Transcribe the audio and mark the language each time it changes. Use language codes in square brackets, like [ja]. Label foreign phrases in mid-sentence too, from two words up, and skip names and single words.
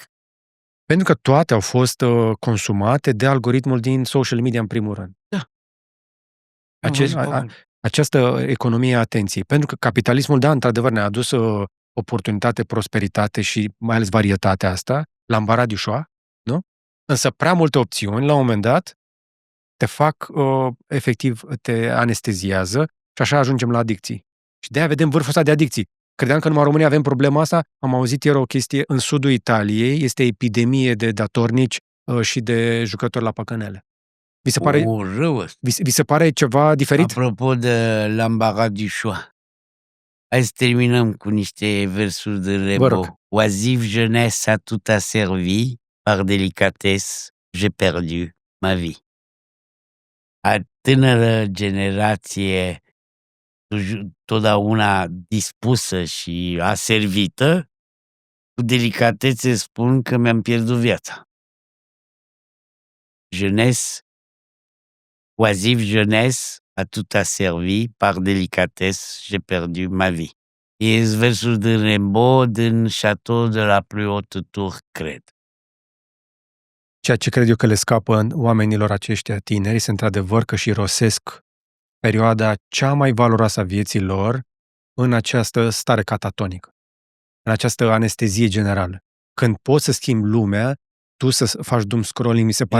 [ro] Pentru că toate au fost consumate de algoritmul din [en] social media [ro] în primul rând. Da. Această economie a atenției. Pentru că capitalismul, da, într-adevăr, ne-a adus oportunitate, prosperitate și mai ales varietatea asta, [fr] l'embarras du choix, [ro] nu? Însă prea multe opțiuni, la un moment dat, te fac, efectiv, te anesteziază și așa ajungem la adicții. Și de-aia vedem vârful ăsta de adicții. Credeam că numai în România avem problema asta. Am auzit ieri o chestie în sudul Italiei, este epidemie de datornici și de jucători la păcănele. Vi se pare ceva diferit? Apropo de [fr] l'embarras du choix, [ro] hai să terminăm cu niște versuri de Rimbaud. [fr] Oisive jeunesse a tout asservi, par délicatesse, j'ai perdu ma vie. [ro] A tânără generație totdeauna dispusă și aservită, cu delicatețe spun că mi-am pierdut viața. [fr] Jeunesse, oisive jeunesse, a tout asservi, par délicatesse, j'ai perdu ma vie. [ro] E versul din Rimbaud din Château de la plus haute tour, cred. ceea ce cred eu că le scapă în oamenilor aceștia tineri este într-adevăr că și rosesc perioada cea mai valoroasă a vieții lor în această stare catatonică, în această anestezie generală. Când poți să schimbi lumea, tu să faci [en] doom scrolling, [ro] mi se pare